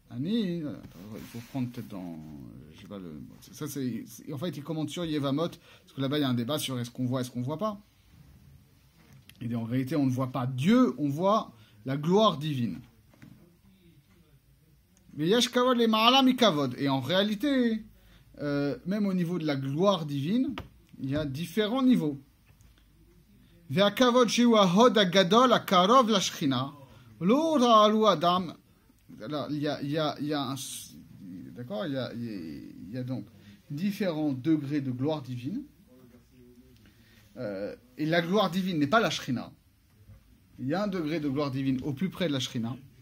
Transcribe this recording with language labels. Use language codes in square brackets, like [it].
[fr] il faut prendre peut-être dans... Je sais pas le... Ça, en fait, il commente sur Yevamot, parce que là-bas, il y a un débat sur est-ce qu'on voit, est-ce qu'on voit pas. Et en réalité, on ne voit pas Dieu, on voit la gloire divine. Mais [he] yesh kavod le ma'ala mi kavod. [fr] Et en réalité, même au niveau de la gloire divine, il y a différents niveaux. [he] והכבוד שהוא ההוד הגדול הקרוב לשכינה, לא ראו אדם. [fr] Alors, il y a un, d'accord, il y a donc différents degrés de gloire divine. Et la gloire divine n'est pas la Shrina. Il y a un degré de gloire divine au plus près de la Shrina.